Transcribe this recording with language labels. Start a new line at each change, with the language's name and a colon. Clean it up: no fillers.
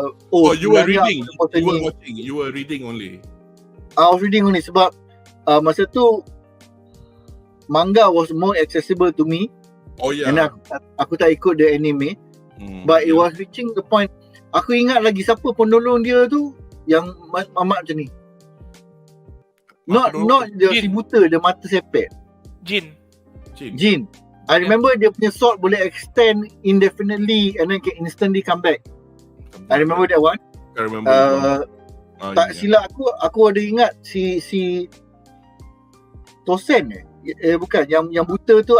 English: You were reading. You were watching. You were reading only. I was reading only
Malay: sebab masa tu
English: manga was more accessible to me. Oh yeah.
Malay: And aku tak ikut
English: the anime. But it was reaching the point.
Malay: Aku ingat lagi siapa penolong dia tu yang mamat macam ni.
English: Not the
Malay: si buta, the mata sepet. Jin.
English: I remember
Malay: dia punya
English: sword
Malay: boleh
English: extend indefinitely and then can instantly come back. I remember that one. I remember.
Malay: Tak silap aku ada ingat si Tosen bukan yang buta tu.